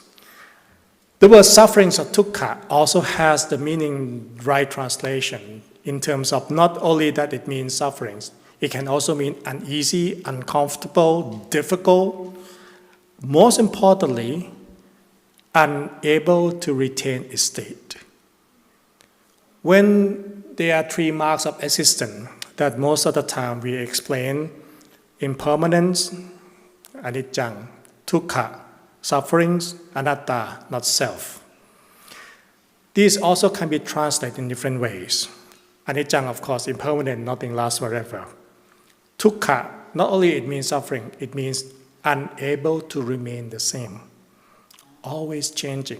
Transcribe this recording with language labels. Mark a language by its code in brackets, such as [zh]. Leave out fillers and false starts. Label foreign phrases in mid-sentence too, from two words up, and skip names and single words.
[en] The word sufferings or dukkha also has the meaning right translation in terms of not only that it means sufferings, it can also mean uneasy, uncomfortable, difficult, most importantly, unable to retain a state. When there are three marks of existence that most of the time we explain: impermanence, [pi] anicca, dukkha, sufferings, anatta, [en] not self. These also can be translated in different ways. Anicca, of course, impermanent, nothing lasts forever. Dukkha, not only it means suffering, it means unable to remain the same, always changing.